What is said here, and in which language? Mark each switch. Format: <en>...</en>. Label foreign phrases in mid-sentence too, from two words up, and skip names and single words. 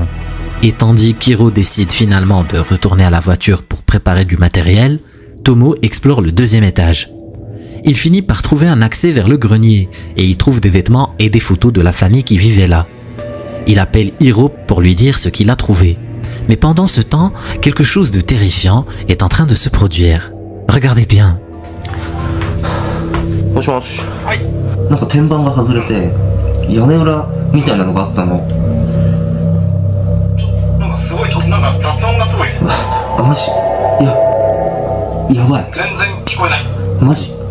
<fr>Et tandis qu'Hiro décide finalement de retourner à la voiture pour préparer du matériel, Tomo explore le 2e étage. Il finit par trouver un accès vers le grenier et y trouve des vêtements et des photos de la famille qui vivait là. Il appelle Hiro pour lui dire ce qu'il a trouvé. Mais pendant ce temps, quelque chose de terrifiant est en train de se produire. Regardez bien.</fr> <ja>もしもし。はい。なんか天板が外れて屋根裏みたいなのがあったの。なんかすごいなんか雑音がすごいね。あ、マジ？やばい。全然聞こえない。マジ？</ja>